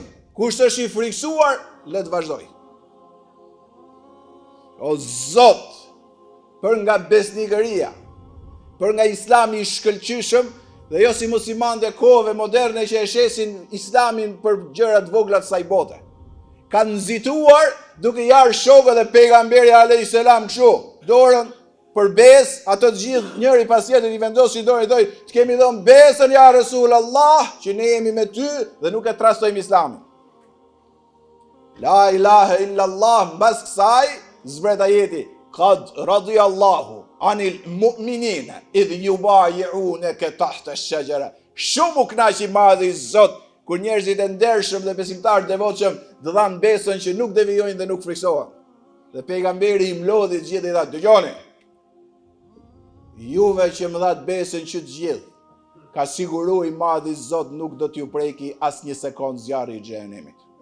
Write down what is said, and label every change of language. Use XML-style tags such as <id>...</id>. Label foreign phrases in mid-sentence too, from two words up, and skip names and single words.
<sq>Kush është i friksuar, le të vazhdoj. O Zot, për nga besnikëria, për nga islami i shkëlqyshëm, dhe jo si muslimanët e kohëve moderne që e shesin islamin për gjërat vogla të saj bote. Kanë nxituar duke jarë shokët e pejgamberi a.s. kështu, dorën për besë, ato të gjithë njëri pas tjetrit i vendosin dorën i thoi, të kemi dhënë besën</sq> <ar>يا رسول الله,</ar> <sq>që ne jemi me ty dhe nuk e trastojmë islamin.</sq> <ar>لا إله إلا الله,</ar> <sq>mbas kësaj zbret ajeti,</sq> <ar>قد رضي الله عن المؤمنين إذ يبايعونك تحت الشجرة.</ar> <sq>Shumë u kënaqi madhi Zot kur njerëzit e ndershëm dhe besimtarë devotshëm të dhanë besën që nuk devijojnë dhe nuk friksohen. Dhe pejgamberi i mlodhi të gjithë i tha, dëgjoni, juve që më dhatë besën që të gjithë, ka siguru i madhi Zot nuk do t'ju preki as një sekond zjarri i xhenemit.</sq>